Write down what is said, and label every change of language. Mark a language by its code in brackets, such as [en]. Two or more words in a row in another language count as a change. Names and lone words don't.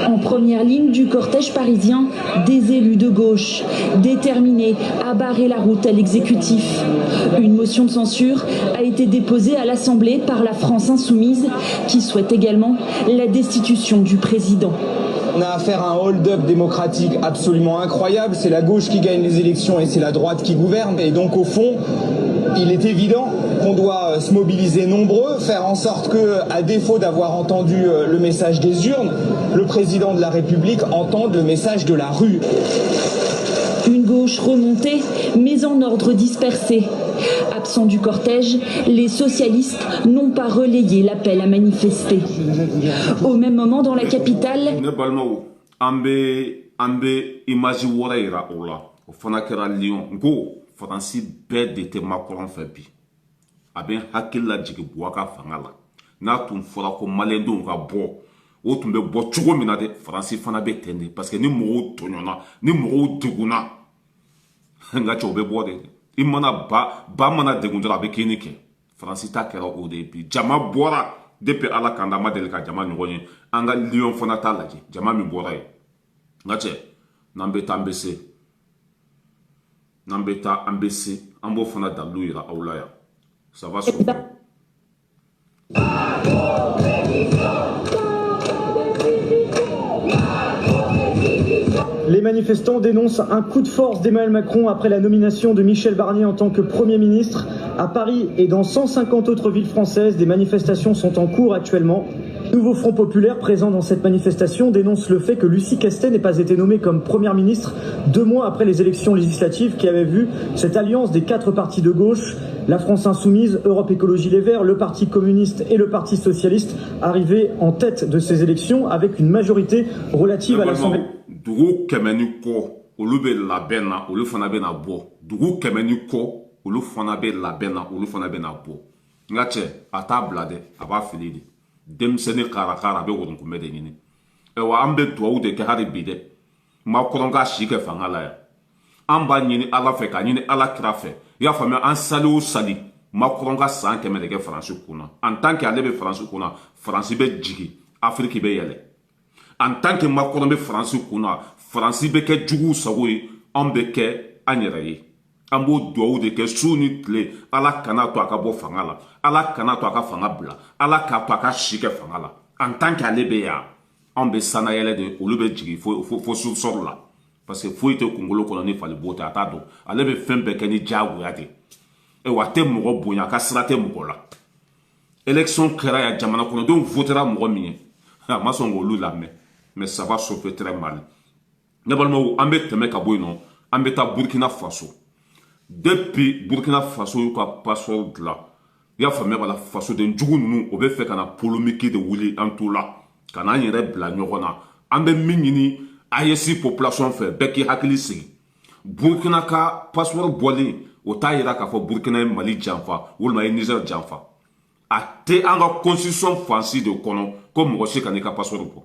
[fr] En première ligne du cortège parisien, des élus de gauche, déterminés à barrer la route à l'exécutif. Une motion de censure a été déposée à l'Assemblée par la France insoumise, qui souhaite également la destitution du président. On a affaire à un hold-up démocratique absolument incroyable. C'est la gauche qui gagne les élections et c'est la droite qui gouverne. Et donc au fond, il est évident qu'on doit se mobiliser nombreux, faire en sorte que, à défaut d'avoir entendu le message des urnes, le président de la République entende le message de la rue. Une gauche remontée, mais en ordre dispersé. Absents du cortège, les socialistes n'ont pas relayé l'appel à manifester. Au même moment, dans la capitale... [bm] Faransi bɛɛ de tɛ Macron fɛ bi a bɛ n hakili la jigin Boubacar fanga la n'a tun fɔra ko maliyɛndenw ka bɔ o tun bɛ bɔ cogo min na dɛ Faransi fana bɛ ten de [fr] parce que [bm] ni mɔgɔw tɔɲɔna ni mɔgɔw degunna nka cɛ o bɛ bɔ de i mana ba mana degun dɔrɔn a bɛ kini kɛ Faransi ta kɛra o de ye bi jama bɔra depuis ala kan da ma deli ka jama ɲɔgɔn ye an ka Lyon fana t'a lajɛ jama min bɔra ye nka cɛ n'an bɛ taa an bɛ se n'an bɛ taa an bɛ se an b'o fana dalilu yira aw la yan [fr] ça va se faire. Les manifestants dénoncent un coup de force d'Emmanuel Macron après la nomination de Michel Barnier en tant que Premier ministre. À Paris et dans 150 autres villes françaises, des manifestations sont en cours actuellement. Le nouveau Front populaire présent dans cette manifestation dénonce le fait que Lucie Castet n'ait pas été nommée comme Première ministre 2 mois après les élections législatives qui avaient vu cette alliance des 4 partis de gauche, la France Insoumise, Europe Écologie Les Verts, le Parti communiste et le Parti socialiste, arriver en tête de ces élections avec une majorité relative à l'Assemblée. [bm] Dugu kɛmɛ kɔ olu bɛ labɛn na olu fana bɛ na bɔ dugu kɛmɛ kɔ olu fana bɛ labɛn na olu fana bɛ na bɔ nka cɛ a t'a bila dɛ a b'a fili de denmisɛnnin karakara a bɛ wɔrɔnkunbɛ de ɲini wa an bɛ dugawu de kɛ hali bi dɛ Macron ka si kɛ fanga la yan an b'a ɲini ala fɛ k'a ɲini ala kira fɛ i y'a faamuya an sali o sali Macron ka san 100 de kɛ Faransi kunna [fr] en tant que [bm] ale bɛ Faransi kunna Faransi bɛ jigin Afiriki bɛ yɛlɛ. [fr] En tant que [bm] Macron bɛ Faransi kunna Faransi bɛ kɛ juguw sago ye an bɛ kɛ an yɛrɛ ye an b'o dugawu de kɛ su ni tile ala kana to a ka bɔ fanga la ala kana to a ka fanga bila ala k'a to a ka si kɛ fanga la [fr] en tant que [bm] ale bɛ yan an bɛ sanayɛlɛ de olu bɛ jigin fo sɔrɔ la [fr] parce que [bm] foyi tɛ kunkolo kɔnɔ ni falibo tɛ a t'a dɔn ale bɛ fɛn bɛɛ kɛ ni diyagoya de wa a tɛ mɔgɔ bonya a ka sira tɛ mɔgɔ la élection kɛra yan jamana kɔnɔdenw votera mɔgɔ min ye a ma sɔn k'olu lamɛn [fr] mais ça va chauffer très mal. [bm] Ne balimaw an bɛ tɛmɛ ka bɔ yen nɔ an bɛ taa Burkina Faso depuis Burkina Faso y'u ka passeport dilan i y'a faamuya b'a la fasoden jugu ninnu o bɛ fɛ ka na polémique de wuli an t'o la ka n'an yɛrɛ bila ɲɔgɔn na an bɛ min ɲini AES population fɛ bɛɛ k'i hakili sigi Burkina ka passeport bɔlen o t'a yira k'a fɔ Burkina ye Mali janfa walima ye Niger janfa a tɛ an ka constitution fansi de kɔnɔ ko mɔgɔ si ka n'i ka passeport bɔ.